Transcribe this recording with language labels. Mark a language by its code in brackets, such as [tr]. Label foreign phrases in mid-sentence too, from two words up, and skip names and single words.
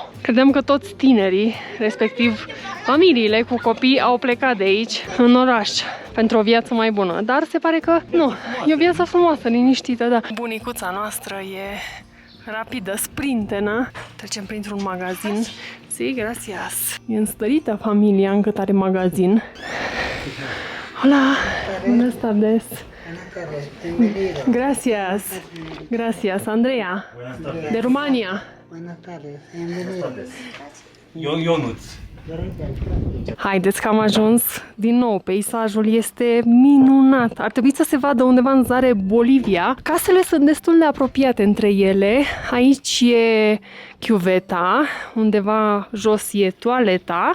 [ro] Credeam că toți tinerii, respectiv familiile cu copii, au plecat de aici, în oraș, pentru o viață mai bună. Dar se pare că nu, e o viață frumoasă, liniștită, da. Bunicuța noastră e rapidă, sprintenă. Trecem printr-un magazin. [es] Sí, gracias. [ro] E înstărită familia încât are magazin. [es] Hola, buenas tardes. Gracias. Gracias, [ro] Andreea. De România. [es] Buenas tardes, bienvenido. [ro] Ionuț. Haideți că am ajuns din nou. Peisajul este minunat. Ar trebui să se vadă undeva în zare Bolivia. Casele sunt destul de apropiate între ele. Aici e chiuveta, undeva jos e toaleta.